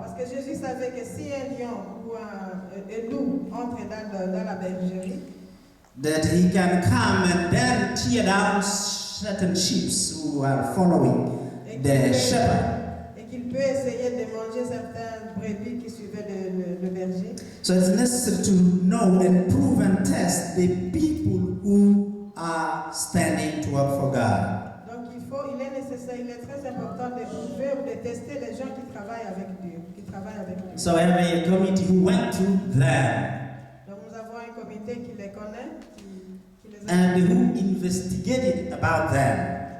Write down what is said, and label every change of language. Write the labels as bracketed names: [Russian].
[French] Parce que Jésus savait que si un lion ou un loup entre dans la bergerie, [English] That he can come and then tear down certain sheep who are following the shepherd. [French] et qu'il peut essayer de manger certaines brebis qui suivaient le berger. [English] So it's necessary to know and prove and test the people who are standing to work for God. [French] Donc il est nécessaire, il est très important de prouver ou de tester les gens qui travaillent avec Dieu, [English] So I have a committee who went to them [French] Donc nous avons un comité qui les connaît, qui les [English] and who investigated about them.